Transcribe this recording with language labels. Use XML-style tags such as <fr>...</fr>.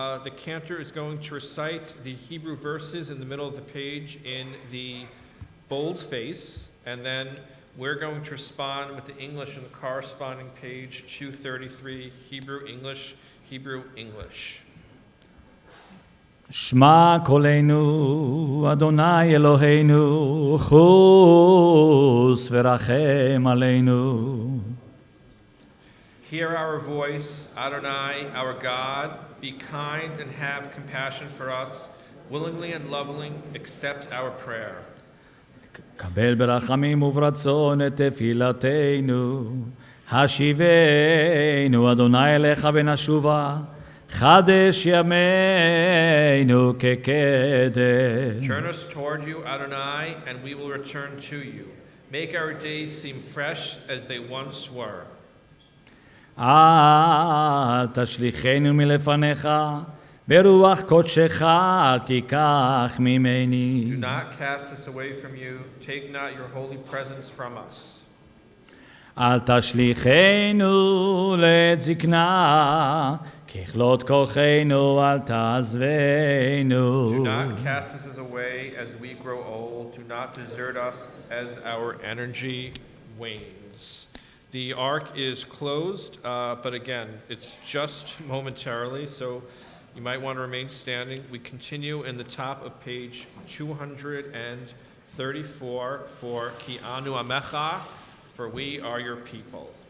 <en>The cantor is going to recite the Hebrew verses in the middle of the page in the bold face, and then we're going to respond with the English in the corresponding page 233, Hebrew, English, Hebrew, English.</en> <he>שמע קולנו, אדוני אלוהינו, חוס ורחם עלינו.</he> <en>Hear our voice, Adonai, our God. Be kind and have compassion for us. Willingly and lovingly accept our prayer.</en> <he>קבל ברחמים וברצון את תפילתנו, השיבנו אדוני אליך ונשובה, חדש ימינו כקדם.</he> <en>Turn us toward you, Adonai, and we will return to you. Make our days seem fresh as they once were.</en> <he>אל תשליכנו מלפניך, ברוח קודשך אל תיקח ממני.</he> <en>Do not cast us away from you. Take not your holy presence from us.</en> <he>אל תשליכנו לעת זקנה, ככלות כוחנו אל תעזבנו.</he> <en>Do not cast us away as we grow old. Do not desert us as our energy wanes. The ark is closed, but again, it's just momentarily, so you might want to remain standing. We continue in the top of page 234 for Ki Anu Amecha, for we are your people.</en>